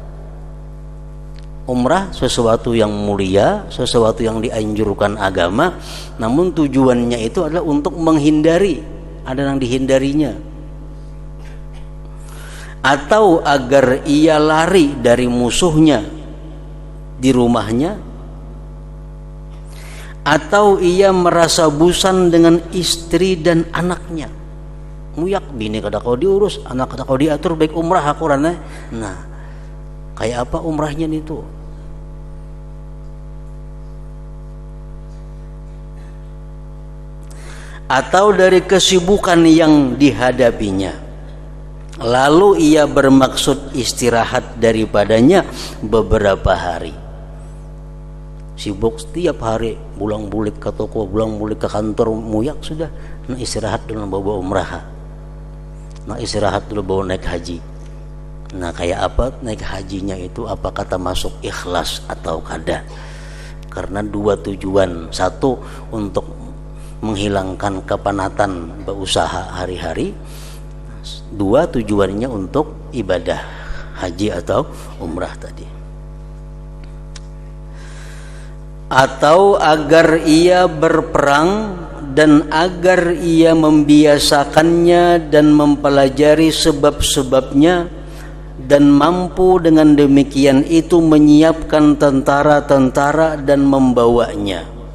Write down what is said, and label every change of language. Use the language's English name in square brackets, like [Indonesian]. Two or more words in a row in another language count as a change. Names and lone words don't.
[Indonesian] Umrah sesuatu yang mulia, sesuatu yang dianjurkan agama, namun tujuannya itu adalah untuk menghindari, ada yang dihindarinya, atau agar ia lari dari musuhnya di rumahnya, atau ia merasa bosan dengan istri dan anaknya. [Banjar] Muyak bini kada kau diurus, anak kada kau diatur, baik umrah aku rana. [Indonesian] Nah, [Banjar] kayak apa umrahnya itu? [Indonesian] Atau dari kesibukan yang dihadapinya, lalu ia bermaksud istirahat daripadanya beberapa hari. [Banjar] Sibuk setiap hari, bulang-bulik ke toko, bulang-bulik ke kantor, muyak sudah. Nah istirahat dulu bawa umrah. Nah istirahat dulu bawa naik haji. Nah kayak apa naik hajinya itu? Apa kata masuk ikhlas atau kada? [Indonesian] Karena dua tujuan. Satu, untuk menghilangkan kepenatan berusaha hari-hari. Dua, tujuannya untuk ibadah haji atau umrah tadi. Atau agar ia berperang dan agar ia membiasakannya dan mempelajari sebab-sebabnya, dan mampu dengan demikian itu menyiapkan tentara-tentara dan membawanya.